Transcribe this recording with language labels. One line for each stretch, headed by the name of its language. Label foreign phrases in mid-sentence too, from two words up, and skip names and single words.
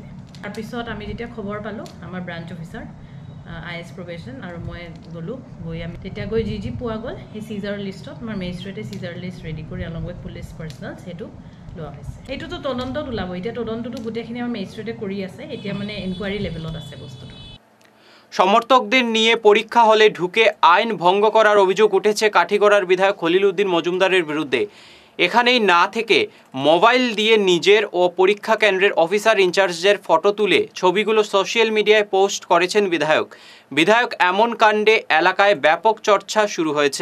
Assamese: তাৰপিছত আমি যেতিয়া খবৰ পালোঁ, আমাৰ
English: branch officer
Assamese: IS প্ৰবেশ্যন আৰু মই গ'লোঁ। গৈ আমি তেতিয়া গৈ যি পোৱা গ'ল সেই
English: seizure listত
Assamese: আমাৰ মেজিষ্ট্ৰেটে
English: seizure list ready
Assamese: কৰি
English: along with police personnel
Assamese: সেইটো লোৱা হৈছে। সেইটোতো তদন্তত ওলাব। এতিয়া তদন্তটো গোটেইখিনি আমাৰ মেজিষ্ট্ৰেটে কৰি আছে। এতিয়া মানে
English: enquiry levelত
Assamese: আছে বস্তুটো।
Bangla: সমর্থকদের নিয়ে পরীক্ষা হলে ঢুকে আইন ভঙ্গ করার অভিযোগ উঠেছে কাঠিগড়ার বিধায়ক খলিল উদ্দিন মজুমদারের বিরুদ্ধে। এখানেই না থেকে মোবাইল দিয়ে নিজের ও পরীক্ষা কেন্দ্রের
English: officer in chargeের
Bangla: ফটো তুলে ছবিগুলো
English: social mediaয়
Bangla: পোস্ট করেছেন বিধায়ক এমন কাণ্ডে এলাকায় ব্যাপক চর্চা শুরু হয়েছে।